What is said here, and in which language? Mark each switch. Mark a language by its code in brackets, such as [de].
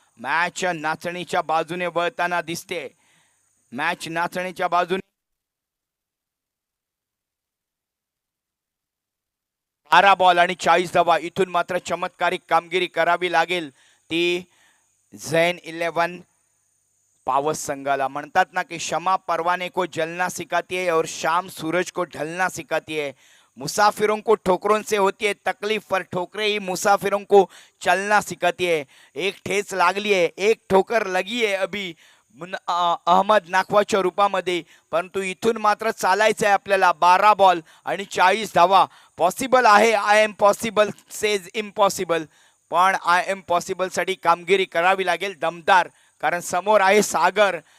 [mr] Match नाचणीच्या बाजूने वळताना दिसते. मॅच नाचणीच्या बाजूने. 12 बॉल आणि 40 धावा. इथून मात्र चमत्कारिक कामगिरी करावी लागेल ती झैन 11 पावस संघाला. म्हणतात ना कि [hi] शमा परवाने को जलना सिखाती है और शाम सूरज को ढलना सिखाती है. मुसाफिरों को ठोकरों से होती है तकलीफ, पर ठोकरे ही मुसाफिरों को चलना सिखाती है. [mr] एक ठेच लागली है, एक ठोकर लगी है अभी अहमद नाखवाच्या रूपामध्ये, परंतु इथून मात्र चालायचं आहे आपल्याला. 12 बॉल आणि 40 धावा. पॉसिबल आहे. [en] I am possible says impossible. [mr] पण आय एम पॉसिबल साठी कामगिरी करावी लागेल दमदार, कारण समोर आहे सागर.